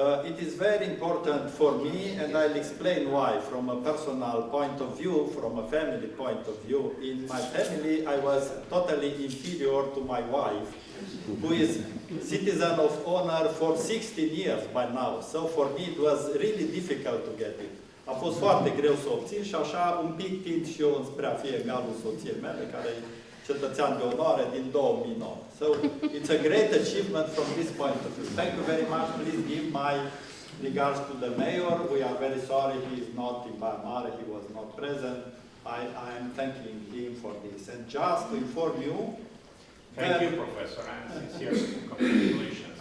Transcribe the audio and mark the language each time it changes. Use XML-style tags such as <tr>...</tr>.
<en>It is very important for me, and I'll explain why, from a personal point of view, from a family point of view. In my family, I was totally inferior to my wife, who is citizen of honor for 16 years by now. So for me, it was really difficult to get it.</en> <ro>A fost foarte greu să obțin și așa un pic tind și eu înspre a fi egalul soției mele, care e cetățean de onoare din 2009.</ro> <en>So it's a great achievement from this point of view. Thank you very much. Please give my regards to the mayor. We are very sorry he is not in Baia Mare. He was not present. I am thanking him for this. And just to inform you, Thank you, Professor, and sincere congratulations.</en>